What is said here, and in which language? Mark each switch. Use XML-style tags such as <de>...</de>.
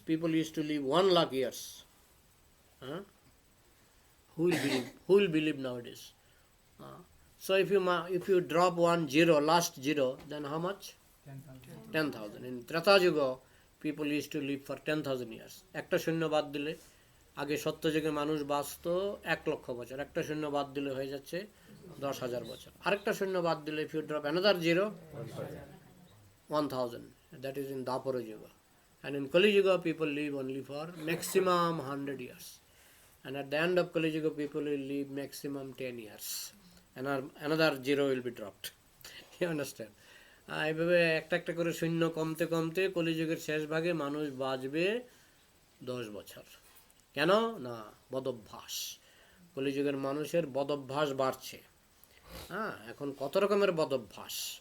<en>People used to live 1 lakh years. Who will believe nowadays? So if you drop 1 zero, last zero, then how much? 10,000. In Treta Yuga, people used to live for 10,000 years.</en> <bn>একটা শূন্য বাদ দিলে আগে সত্যযুগে মানুষ বাঁচত 1,00,000 বছর, একটা শূন্য বাদ দিলে হয়ে যাচ্ছে 10,000 বছর, আরেকটা শূন্য বাদ দিলে</bn> <en>if you drop another zero 1,000, that is in Dwapara Yuga. And in Kali Yuga people live only for maximum 100 years, and at the end of Kali Yuga people will live maximum 10 years, and another zero will be dropped. You understand?</en> <bn>এইভাবে একটা একটা করে শূন্য কমতে কমতে কলিযুগের শেষ ভাগে মানুষ বাঁচবে 10 বছর। কেন না? বদভ্যাস। কলিযুগের মানুষের বদভ্যাস বাড়ছে। হ্যাঁ, এখন কত রকমের বদভ্যাস।</bn>